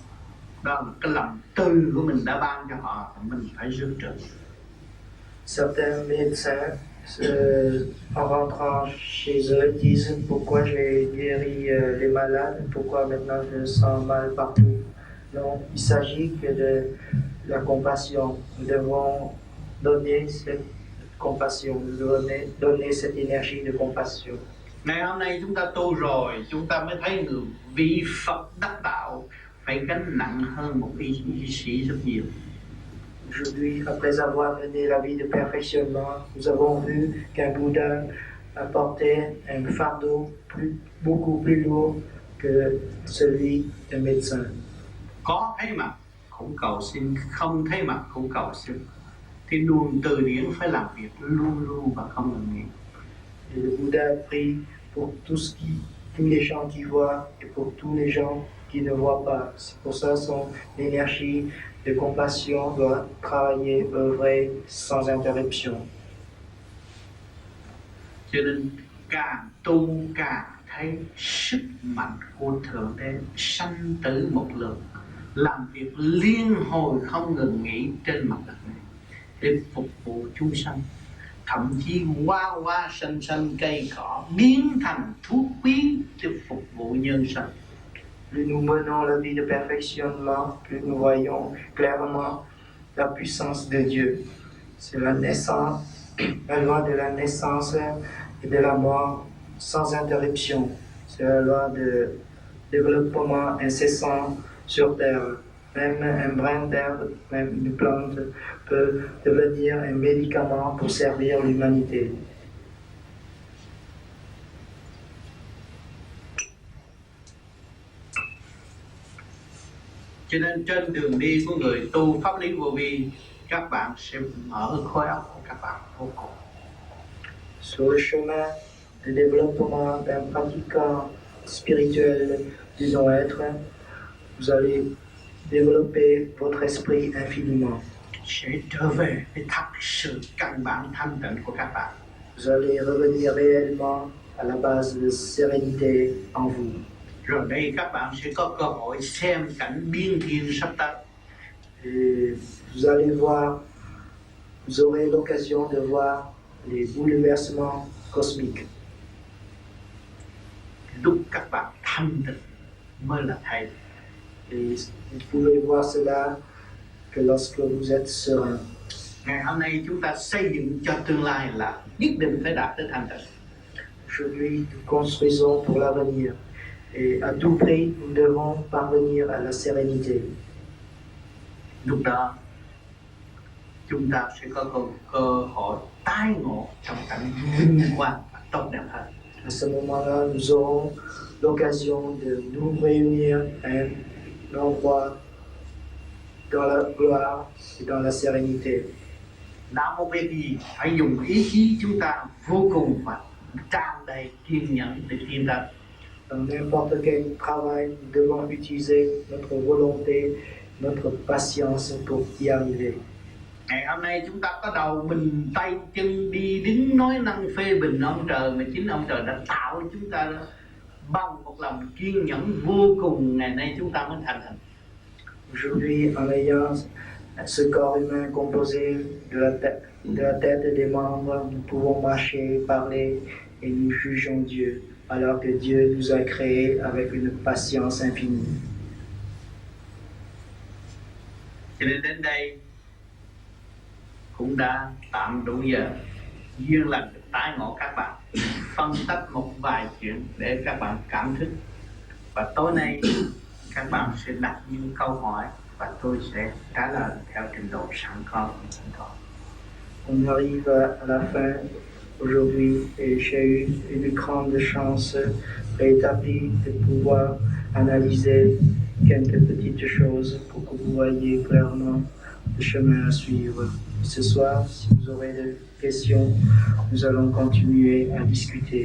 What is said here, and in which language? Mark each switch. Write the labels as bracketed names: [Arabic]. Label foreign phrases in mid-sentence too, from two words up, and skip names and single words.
[Vietnamese] Đó là cái lòng từ của mình đã ban cho họ, mình phải rước trừng. [French] Certains médecins, en rentrant chez eux, disent pourquoi j'ai guéri les malades, pourquoi maintenant je sens mal partout. Non, il s'agit que de la compassion. Nous devons donner cette compassion, nous devons donner cette énergie de compassion. [Vietnamese] Ngày hôm nay chúng ta tu rồi, chúng ta mới thấy người vị Phật đắc đạo phải gánh nặng hơn một y sĩ rất nhiều. [French] Aujourd'hui, après avoir mené la vie de perfectionnement, nous avons vu qu'un Bouddha apportait un fardeau beaucoup plus lourd que celui d'un médecin. [Vietnamese] Có thấy mặt cũng cầu xin, không thấy mặt cũng cầu xin. Thì luồng từ điển phải làm việc luôn luôn và không ngừng nghỉ. [French] Et le Bouddha prie pour tous les gens qui voient et pour tous les gens qui ne voient pas. C'est pour ça son énergie de compassion doit travailler, œuvrer sans interruption. [Vietnamese] Cho nên càng tu càng thấy sức mạnh của Thượng Đế sanh tử một lượt, làm việc liên hồi không ngừng nghỉ trên mặt đất này để phục vụ chúng sanh. Thậm chí hoa xanh cây cỏ biến thành thuốc quý để phục vụ nhân sanh. [French] Plus nous menons la vie de perfectionnement, plus nous voyons clairement la puissance de Dieu. C'est la naissance, la loi de la naissance et de la mort sans interruption. C'est la loi de développement incessant sur terre. Même un brin d'herbe, même une plante peut devenir un médicament pour servir l'humanité. [Vietnamese] Cho nên trên đường đi của người tu pháp lý vô vi, các bạn sẽ mở khối óc của các bạn vô cùng. [French] Sur le chemin de développement d'un pratiquant spirituel du non-être, vous allez développer votre esprit infiniment. [Vietnamese] Sẽ trở về với thật sự căn bản thanh tịnh của các bạn. [French] Vous allez revenir réellement à la base de sérénité en vous. [Vietnamese] Rồi đây các bạn sẽ có cơ hội xem cảnh biên thiên sắp tới. [French] Et vous allez voir, vous aurez l'occasion de voir les bouleversements cosmiques. [Vietnamese] Lúc các bạn thanh tịnh mới là thầy. [French] Et vous pouvez voir cela que lorsque vous êtes serein. [Vietnamese] Ngày hôm nay chúng ta xây dựng cho tương lai là nhất định phải đạt tới thanh tịnh. [French] Aujourd'hui, nous construisons pour l'avenir. Et à tout prix, nous devons parvenir à la sérénité. [Vietnamese] Lúc đó chúng ta sẽ có cơ hội tái ngộ trong cảnh vinh quang và tốt đẹp hơn. [French] À ce moment-là, nous aurons l'occasion de nous réunir à un endroit dans la gloire et dans la sérénité. [Vietnamese] Đã một việc gì phải dùng ý chí chúng ta vô cùng và tràn đầy kiên nhẫn để tiến tới. [French] Dans n'importe quel travail, nous devons utiliser notre volonté, notre patience pour y arriver. [Vietnamese] Ngày hôm nay chúng ta có đầu mình tay chân đi đứng nói năng phê bình ông trời, mà chính ông trời đã tạo chúng ta đó. Bằng một lòng kiên nhẫn vô cùng, ngày nay chúng ta mới thành hình. [French] Aujourd'hui, en ayant ce corps humain composé de la tête et des membres, nous pouvons marcher, parler et nous jugeons Dieu, alors que Dieu nous a créés avec une patience infinie. [Vietnamese] Cho nên đến đây cũng đã tạm đủ giờ, duyên lành được tái ngộ các bạn. phân tích một vài chuyện để các bạn cảm thức. Và tối nay các bạn sẽ đặt những câu hỏi và tôi sẽ trả lời theo trình độ sẵn có của chúng tôi. [French] On arrive à la fin aujourd'hui et j'ai eu une grande chance rétablie de pouvoir analyser quelques petites choses pour que vous voyez clairement le chemin à suivre. Ce soir, si vous aurez des questions, nous allons continuer à discuter.